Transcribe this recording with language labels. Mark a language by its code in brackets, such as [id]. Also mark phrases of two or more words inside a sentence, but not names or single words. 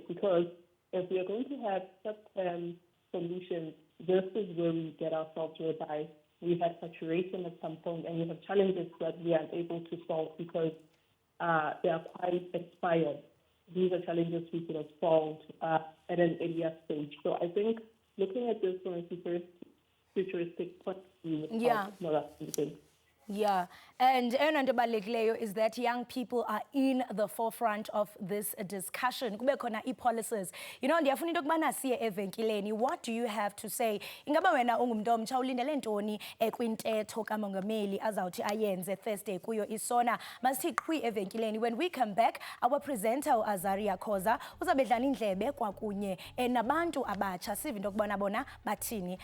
[en] Because if we are going to have short-term solutions, this is where we get ourselves, whereby we have saturation at some point and we have challenges that we are unable to solve because they are quite expired. These are challenges we could have solved at an earlier stage. So I think looking at this from a futuristic point of view would help more than anything. Yeah, and [xh] eyona nto [en] is that young people are in the forefront of this discussion. [xh] Kube khona policies. [en] You know, [xh] ndiyafuna into yokubana siye evenkileni. [en] What do you have to say? [xh] Ingaba wena ungumntu omtsha ulindele ntoni kwintetho kamongameli azawuthi ayenze Thursday kuyo iSona. Masithi qhwi evenkileni. [en] When we come back, our presenter [xh] uAzaria Khoza uzabe edlala indlebe kwakunye nabantu abatsha sive into yokubana bona bathini.